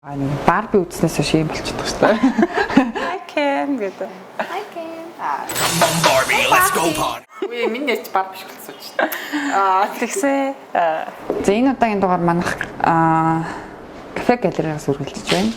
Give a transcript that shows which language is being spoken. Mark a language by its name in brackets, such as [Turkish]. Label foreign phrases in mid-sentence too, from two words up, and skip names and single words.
[Mongolian] Барби үзснээс хойш юм болчихдог шүү дээ. [English] I can гэдэг. I can. Barbie, let's go party. [Mongolian] Үгүй миний ярьж Барби шиг болсон ч. Тэгсээ. За энэ удаагийн дугаар манах кафе галереас үргэлжлэж байна.